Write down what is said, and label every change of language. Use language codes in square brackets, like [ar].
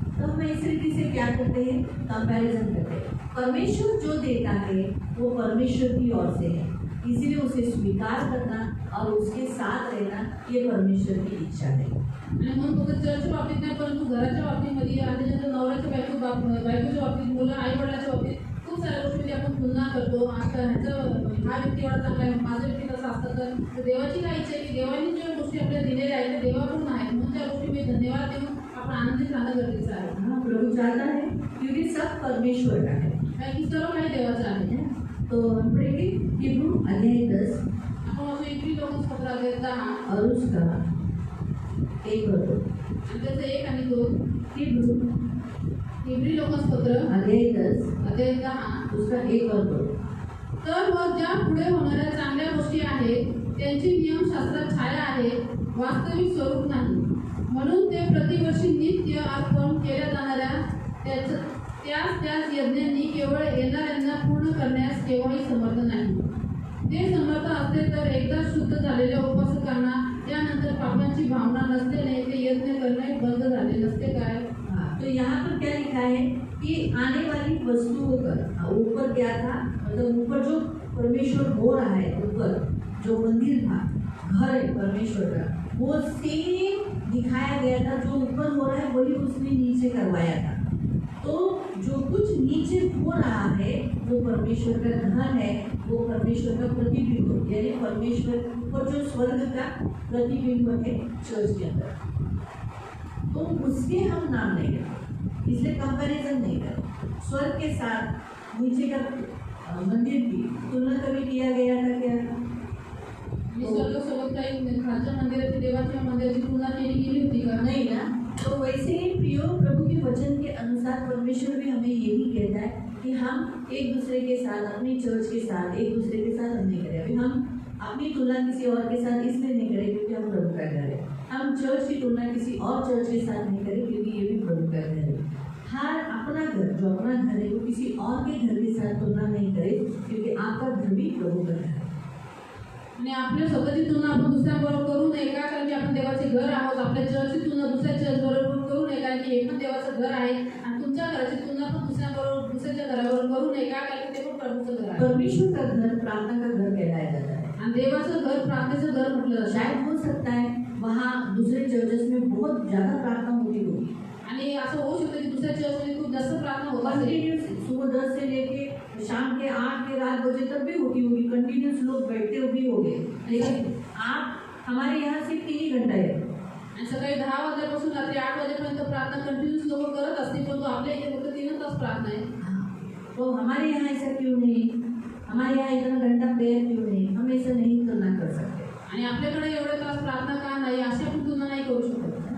[hi] तो हम इस रीति से क्या करते हैं, कंपैरिजन करते हैं। परमेश्वर जो देता है वो परमेश्वर की ओर से है, इसीलिए उसे स्वीकार करना और उसके साथ रहना ये परमेश्वर की इच्छा है। [mr] आणि म्हणून फक्त चर्चच्या बाबतीत नाही परंतु घराच्या बाबतीमध्ये आणि त्याच्यानंतर नवऱ्याच्या बायकोच्या बाबतीत, मुलं आई वडिलांच्या बाबतीत खूप साऱ्या गोष्टी आपण तुलना करतो. आता ह्याचं हा व्यक्ती एवढा चांगला आहे, माझं व्यक्ती तसं असतं तर देवाची काय इच्छा आहे की देवाने ज्या गोष्टी आपल्याला दिलेल्या आहेत त्या देवाकडून आहेत, म्हणून त्या गोष्टी मी धन्यवाद देऊन आपण आनंदित राहणं गरजेचं आहे. [hi] हाँ, प्रभु चाहता है क्योंकि सब परमेश्वर का है। [mr] कारण की सर्व काही देवाचं आहे. [hi] तो हम पढ़ेंगे हिब्रू अध्याय 10 [mr] आपण असं इतकी लोक पत्र देता [hi] और उसका 1 और 2। [mr] आणि त्याचं 1 आणि 2 [hi] हिब्रू [mr] इब्री लोकांपत्र [hi] अध्याय 10 [mr] अध्याय 10 [hi] उसका 1 और 2। [mr] तर मग ज्या पुढे होणाऱ्या चांगल्या गोष्टी आहेत त्यांची नियमशास्त्रात छाया आहे, वास्तविक स्वरूप नाही. म्हणून ते प्रतिवर्षी नित्य अर्पण केल्या जाणाऱ्या त्याच यज्ञांनी केवळ येणाऱ्यांना पूर्ण करण्यास केव्हाही समर्थ नाही. ते समर्थ असते तर एकदा शुद्ध झालेल्या उपासकांना त्यानंतर पापांची भावना नसल्याने ते यज्ञ करणे बंद झाले नसते काय. [hi] तो यहाँ पर क्या लिखा है कि आने वाली वस्तुओं पर ऊपर क्या था, मतलब ऊपर जो परमेश्वर हो रहा है, ऊपर जो मंदिर था, घर है परमेश्वर का, वो सेम दिखाया गया था। जो ऊपर हो रहा है वही उसने नीचे करवाया था। तो जो कुछ नीचे हो रहा है वो परमेश्वर का धन है, वो परमेश्वर का प्रतिबिंब, यानी परमेश्वर ऊपर जो स्वर्ग का प्रतिबिंब है चर्च के अंदर, तो उसके हम नाम नहीं करते, इसलिए कंपैरिजन नहीं करते। स्वर्ग के साथ नीचे का मंदिर की तुलना कभी किया गया था क्या? [mr] मी स्वर्गासोबत काही खालच्या मंदिराची देवाच्या मंदिराची तुलना केली गेली होती का? [hi] नहीं ना। तो वैसे ही प्रियो प्रभु के वचन के अनुसार परमेश्वर भी हमें यही कहता है कि हम एक दूसरे के साथ, अपनी चर्च के साथ एक दूसरे के साथ हम नहीं करें। अभी हम अपनी तुलना किसी और के साथ इसलिए नहीं करें क्योंकि हम प्रभु का घर है। हम चर्च की तुलना किसी और चर्च के साथ नहीं करें क्योंकि ये भी प्रभु का घर है। हर अपना घर, जो अपना घर है वो किसी और के घर के साथ तुलना नहीं करें क्योंकि आपका घर भी प्रभु का घर है। [mr] आणि आपल्या स्वतःची तुलना आपण दुसऱ्यांबरोबर करू नये का, कारण की आपण देवाचे घर आहोत. आपल्या चर्चची तुलना दुसऱ्या चर्च बरोबर करू नये कारण की हे पण देवाचं घर आहे. आणि तुमच्या घराची तुलना पण दुसऱ्यांबरोबर दुसऱ्याच्या घराबरोबर करू नये का, कारण की ते पण प्रभूचं घर आहे. [hi] परमेश्वर का घर प्रार्थना का घर कहलाया जाता है। [mr] आणि देवाचं घर प्रार्थनेचं घर म्हटलं जातं. [hi] शायद हो सकता है वहाँ दूसरे चर्चेस में बहुत ज़्यादा प्रार्थना होती होगी, [mr] आणि असं होऊ शकतं की दुसऱ्या चर्चमध्ये खूप जास्त प्रार्थना होत असेल. [hi] कंटिन्यूस सुबह 10 से लेके शाम के 8 के रात बजे तक भी होती होगी, कंटिन्यूस लोग बैठते भी होंगे। लेकिन आप हमारे यहाँ सिर्फ 3 ही घंटा है। [mr] आणि सकाळी 10 वाजल्यापासून रात्री 8 वाजेपर्यंत प्रार्थना कंटिन्यूस लोक करत असतील, परंतु आपल्या इथे फक्त 3 तास प्रार्थना आहे. [hi] तो हमारे यहाँ ऐसा क्यों नहीं, हमारे यहाँ इतना घंटा प्रेयर क्यों नहीं, हम ऐसा नहीं तुलना कर सकते। [mr] आणि आपल्याकडे एवढे तास प्रार्थना का नाही अशी आपण तुलना नाही करू शकत.